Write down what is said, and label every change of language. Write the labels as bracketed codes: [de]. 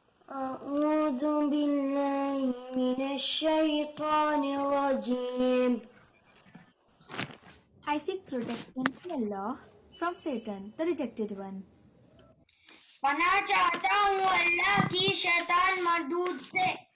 [ar] أعوذ بالله من الشيطان الرجيم. [en] I seek protection from Allah from Satan, the rejected one. [hi] पना चाहता हूँ अल्लाह की शैतान मर्दूद से.